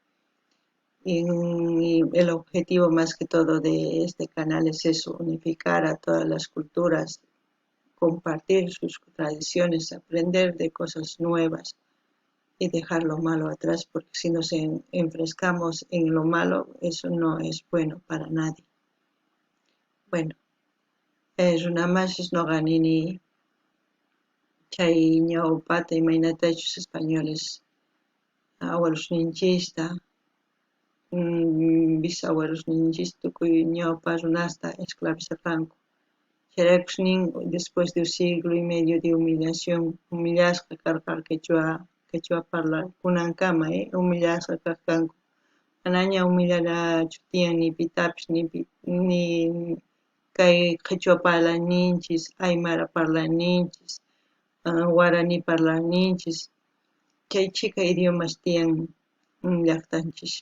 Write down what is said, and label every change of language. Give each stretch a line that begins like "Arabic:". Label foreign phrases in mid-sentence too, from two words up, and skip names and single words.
Spanish: Y el objetivo más que todo de este canal es eso, unificar a todas las culturas, compartir sus tradiciones, aprender de cosas nuevas y dejar lo malo atrás, porque si nos enfrescamos en lo malo, eso no es bueno para nadie. Bueno,
Quechua: runamashis noqanini chay ñawpata imaynatachus españoles abuelosninchista bisabuelosninchis tukuy ñawpa runasta esclavizarqanku.
Spanish: Chayrakusnin después de un siglo y medio de humillación,
Quechua: humillashqa karqa quechua parlakunankama, humillashqa karqanku. Manaña humillarachu tiyan ni pitapis ni kay quechua parlaninchis, aymara parlaninchis, guarani parlaninchis, chay chika idiomas tiyan llaqtanchis.